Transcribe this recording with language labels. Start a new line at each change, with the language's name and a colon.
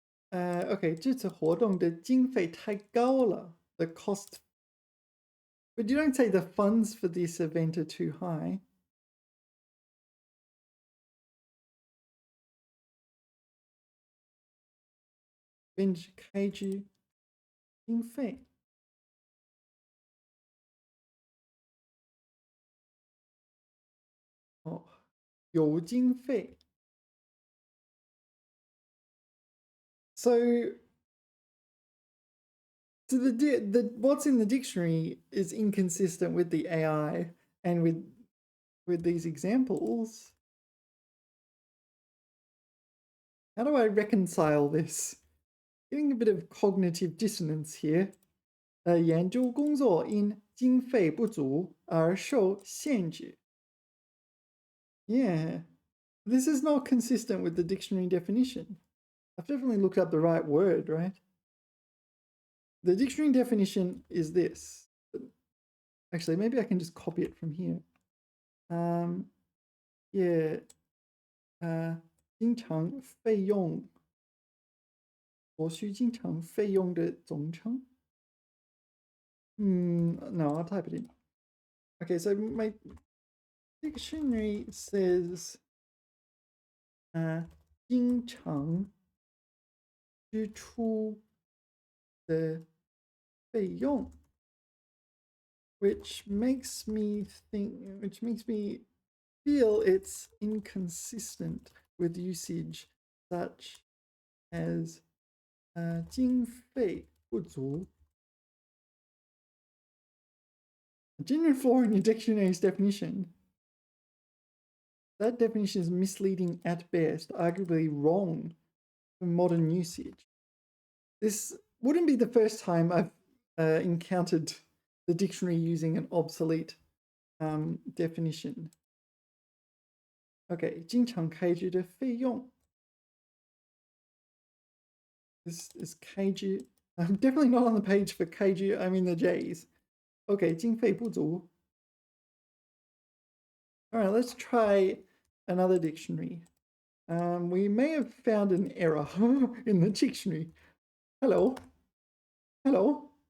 Chinese: Okay, 这次活动的经费太高了.
English: The cost, but you don't say the funds for this event are too high.
Chinese: Binge 开支经费. Oh, 有经费.
English: So the what's in the dictionary is inconsistent with the AI and with these examples. How do I reconcile this? Getting a bit of cognitive dissonance here.
Chinese: 研究工作因经费不足而受限制.
English: Yeah, this is not consistent with the dictionary definition. I've definitely looked up the right word, right? The dictionary definition is this. Actually, maybe I can just copy it from here. Yeah.
Chinese: 经常费用所需经常费用的总称.
English: No, I'll type it in. Okay, so my dictionary says
Chinese: 经常支出的费用,
English: which makes me feel it's inconsistent with usage such as 经费不足. A genuine flaw in your dictionary's definition. That definition is misleading at best, arguably wrong for modern usage. This wouldn't be the first time I've encountered the dictionary using an obsolete definition.
Chinese: Okay, 经常开支的费用.
English: This is 开支. I'm definitely not on the page for 开支. I'm in the J's. Okay, 经费不足. All right, let's try another dictionary. We may have found an error in the dictionary. Hello. Hello.